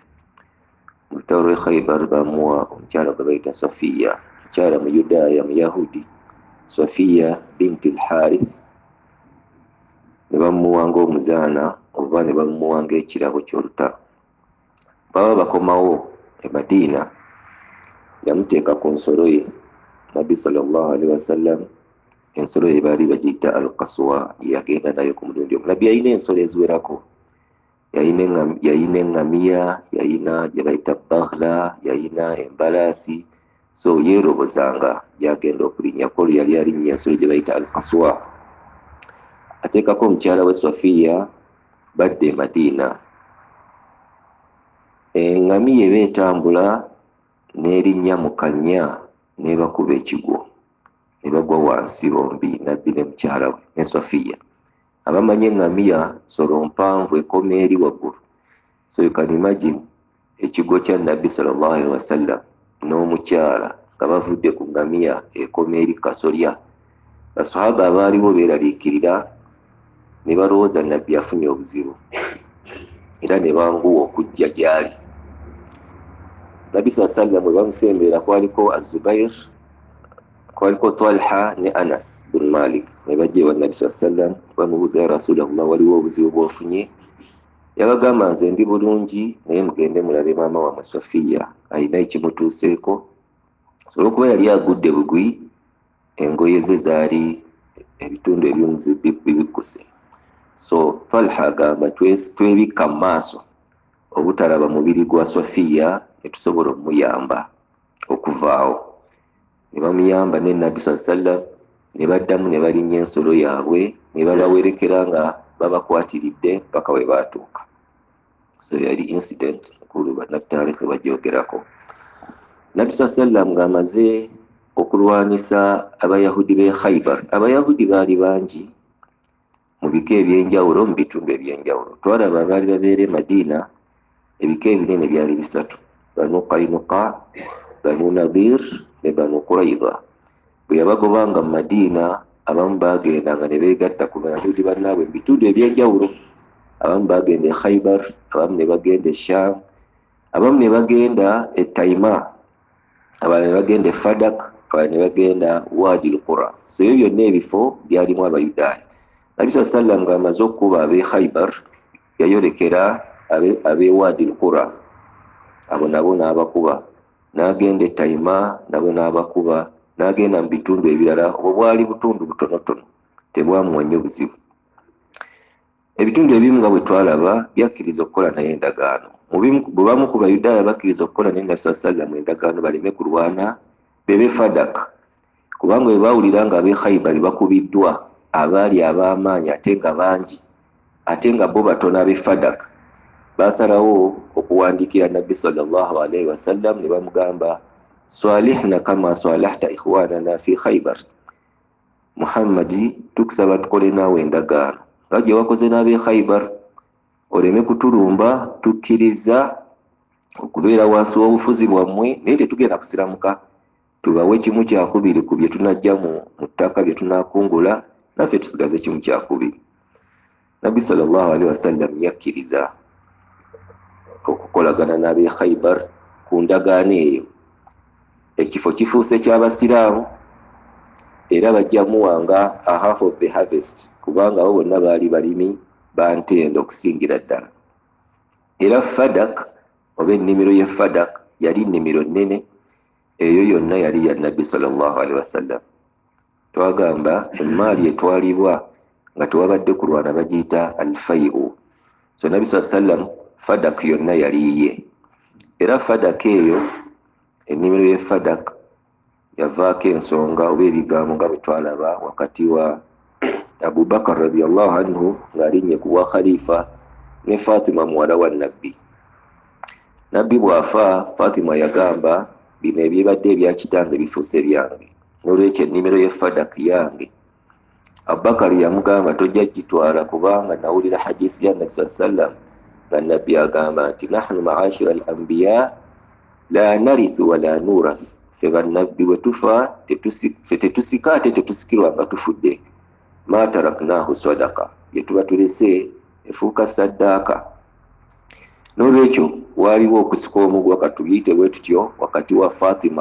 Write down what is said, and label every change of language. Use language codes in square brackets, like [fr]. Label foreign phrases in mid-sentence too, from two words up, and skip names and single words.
[lg] Mu lutalo lw'e Khaybar bamuwa omukyala gwe bayita Swafiya, mukyala mu Yudaaya Muyahudi, Swafiya binti al-Harith. Ne bamuwanga omuzaana oba ne bamuwanga ekirabo ky'olutalo. Baba bakomawo e Madiina, yamuteeka ku nsolo ye nabbi [ar] صلى الله عليه وسلم. [lg] Ensolo ye baali bagiyita al-Qaswa, yagenda nayo ku mulundi omu. Nabbi yalina ensolo eziwerako, yalina eŋŋamiya, yalina gye bayita baghla, yalina embalaasi. So yeerobozanga gyagenda okulinnya, kolo yali alinnya ensolo gye bayita al-Qaswa. Ateekako omukyala we Swafiya, badde e Madiina. Eŋŋamiya eba etambula n'erinnya mu kannya n'ebakuba ekigwo, ne bagwa wansi bombi, nabbi ne mukyala we ne Swafiya. Abamanyi eŋŋamiya nsolo mpanvu ekoma eri waggulu. [en] So you can imagine [lg] ekigwo kya nabbi [ar] صلى الله عليه وسلم [lg] n'omukyala nga bavudde ku ŋŋamiya ekoma eri kasolya. Basahaba abaaliwo beeraliikirira ne balowooza nabbi afunye obuzibu era ne banguwa okujja gy'ali. Nabbi [ar] صلى الله عليه وسلم [lg] bwe bamusemberera kwaliko Az-Zubair, kwaliko Talha ne Anas bin Malik. Ne bajja ewa nabbi [ar] صلى الله عليه وسلم [lg] bamubuuza, [ar] يا رسول الله, [lg] waliwo obuzibu bw'ofunye? Yabagamba, nze ndi bulungi naye mugende mulabe maama wammwe Swafiya alina ekimutuuseeko. So olw'okuba yali agudde bugwi, engoye ze zaali ebitundu eby'omu bibikkuse. So Talha agamba twebikka mu maaso obutalaba mubiri gwa Swafiya ne tusobola omuyamba okuvaawo. Ne bamuyamba ne nabbi [ar] صلى الله عليه وسلم [lg] ne baddamu ne balinnya ensolo yaabwe ne babawerekera nga babakwatiridde paka we baatuuka. So yali incident nkulu bannataarikhi bagyogerako. Nabbi [ar] صلى الله عليه وسلم [lg] ng'amaze okulwanisa abayahudi b'e Khaybar. Abayahudi baali bangi mu bika ebyenjawulo, mu bitundu ebyenjawulo. Twalaba abaali babeera e Madiina, ebika ebinene byali bisatu: Banu Qaynuqa, Banu Nadir ne Banu Qurayza. Bwe yabagobanga mu Madiina, abamu bagendanga ne beegatta ku bayahudi bannaabwe mu bitundu ebyenjawulo. Abamu bagenda e Khaybar, abamu ne bagenda e Sham, abamu ne bagenda e Taima, abalala ne bagenda e Fadak, abalala ne bagenda Wadi al-Qura. So ebyo byonna ebifo byalimu Abayudaaya. Nabbi [ar] صلى الله عليه وسلم [lg] ng'amaze okuba ab'e Khaybar, yayolekera ab'e Wadi al-Qura, abo nabo n'abakuba. N'agenda e Taima, nabo n'abakuba. N'agenda mu bitundu ebirala, obwo bwali butundu butonotono, tebwamuwa nnyo buzibu. Ebitundu ebimu nga bwe twalaba byakkiriza okukola naye endagaano. Bwe bamu ku Bayudaaya bakkiriza okukola naye Nabbi [ar] صلى الله عليه وسلم [lg] endagaano baleme kulwana bebe Fadak, kubanga bwe baawulira nga ab'e Khaybar bakubiddwa abaali ab'amaanyi ate nga bangi, ate nga bo batono ab'e Fadak, basalawo okuwandiikira Nabbi [ar] صلى الله عليه وسلم [lg] ne bamugamba, [ar] صالحنا كما صالحت إخواننا في خيبر. [lg] Muhammadi, tukusaba tukole naawe endagaano nga gye wakoze n'ab'e Khaybar. oleme kutulumba tukkiriza okubeera wansi w'obufuzi bwammwe, naye tetugenda kusiramuka, tubawe kimu kyakubiri ku bye tunajja mu ttaka bye tunakungula, naffe tusigaze kimu kyakubiri. Nabbi [ar] صلى الله عليه وسلم [lg] yakkiriza okukolagana n'ab'e Khaybar ku ndagaano eyo. Ekifo kifuuse ky'abasiraamu era bajja muwanga [en] a half of the harvest, [lg] kubanga abo bonna baali balimi bantendo okusingira ddala. Era Fadak oba ennimiro ye Fadak yali nnimiro nnene, eyo yonna yali ya Nabbi [ar] صلى الله عليه وسلم. [lg] Twagamba emaali etwalibwa nga tewabadde kulwana bagiyita al-fai'u. So Nabbi [ar] صلى الله عليه وسلم [lg] Fadak yonna yali ye. Era Fadak eyo, ennimiro ye Fadak yavaako ensonga oba ebigambo nga bwe twalaba wakati wa Abu Bakar [ar] رضي الله عنه [lg] ng'alinnye ku bwa khalifa ne Fatima muwala wa Nabbi. Nabbi bw'afa, Fatima yagamba bino ebyebadde ebya kitange bifuuse byange, n'olwekyo ennimiro ye Fadak yange. Abubakar yamugamba tojja gitwala kubanga nawulira hadisi ya Nabbi [ar] صلى الله عليه وسلم [lg] nga Nabbi agamba nti [ar] نحن معاشر الأنبياء لا نرث ولا نورث, [lg] ffe bannabbi bwe tufa tetusika ate tetusikirwa nga tufudde. [ar] ما تركناه صدقة, [lg] bye tuba tulese efuuka saddaaka. N'olwekyo waaliwo okusika omugwa katuyite bwe tutyo wakati wa Fatima.